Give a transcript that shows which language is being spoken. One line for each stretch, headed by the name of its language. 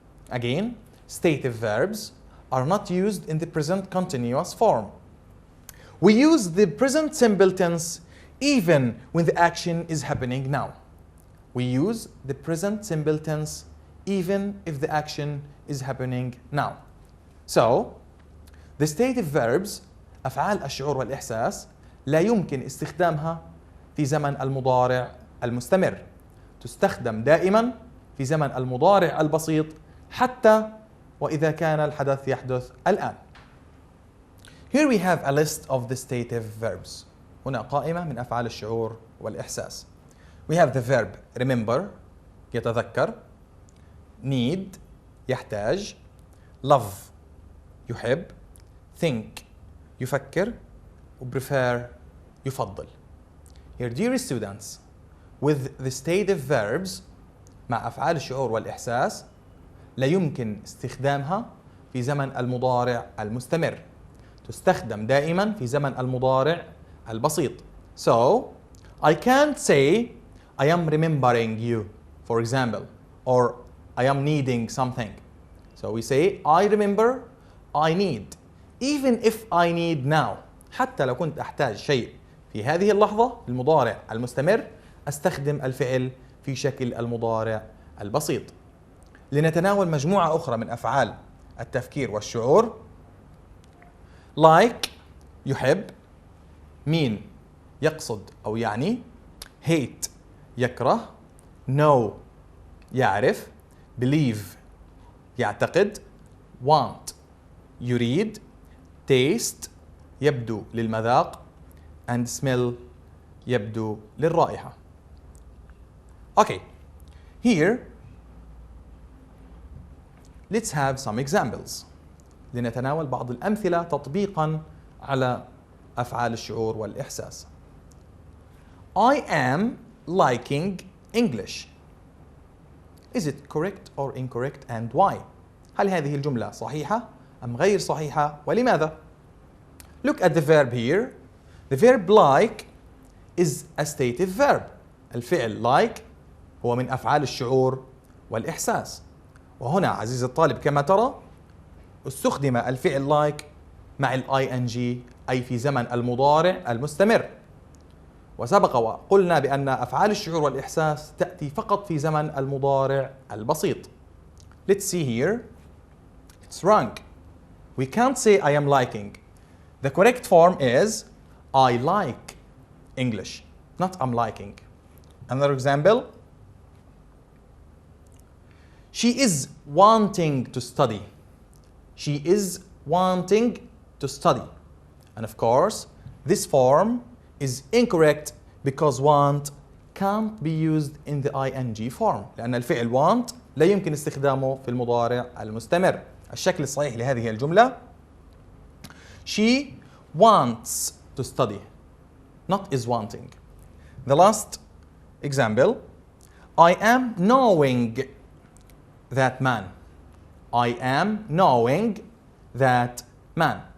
English: Again, stative verbs are not used in the present continuous form. We use the present simple tense even when the action is happening now. We use the present simple tense even if the action is happening now. So, the stative verbs
Arabic: أفعال الشعور والإحساس لا يمكن استخدامها في زمن المضارع المستمر. تستخدم دائما في زمن المضارع البسيط حتى وإذا كان الحدث يحدث الآن.
English: Here we have a list of the stative verbs.
Arabic: هنا قائمة من أفعال الشعور والإحساس.
English: We have the verb remember يتذكر, need يحتاج, love يحب, think يفكر, prefer يفضل. Here, dear students, with the stative verbs
Arabic: مع أفعال الشعور والإحساس لا يمكن استخدامها في زمن المضارع المستمر. تستخدم دائما في زمن المضارع البسيط.
English: So, I can't say I am remembering you, for example, or I am needing something. So we say I remember, I need. Even if I need now,
Arabic: حتى لو كنت أحتاج شيء في هذه اللحظة المضارع المستمر أستخدم الفعل في شكل المضارع البسيط. لنتناول مجموعة أخرى من أفعال التفكير والشعور. Like يحب, mean يقصد أو يعني, hate يكره, know يعرف, believe يعتقد, want يريد, taste يبدو للمذاق, and smell يبدو للرائحة.
English: Okay, here let's have some examples.
Arabic: لنتناول بعض الأمثلة تطبيقا على أفعال الشعور والإحساس.
English: I am liking English. Is it correct or incorrect and why?
Arabic: هل هذه الجملة صحيحة أم غير صحيحة ولماذا؟
English: Look at the verb here. The verb like is a stative verb.
Arabic: الفعل like هو من أفعال الشعور والإحساس. وهنا عزيزي الطالب كما ترى استخدم الفعل like مع ال ing أي في زمن المضارع المستمر. وسبق وقلنا بأن أفعال الشعور والإحساس تأتي فقط في زمن المضارع البسيط.
English: Let's see here. It's wrong. We can't say I am liking. The correct form is I like English, not I'm liking. Another example. She is wanting to study. She is wanting to study. And of course, this form is incorrect because want can't be used in the ing form.
Arabic: لأن الفعل want لا يمكن استخدامه في المضارع المستمر. الشكل الصحيح لهذه الجملة
English: She wants to study, not is wanting. The last example. I am knowing that man. I am knowing that man.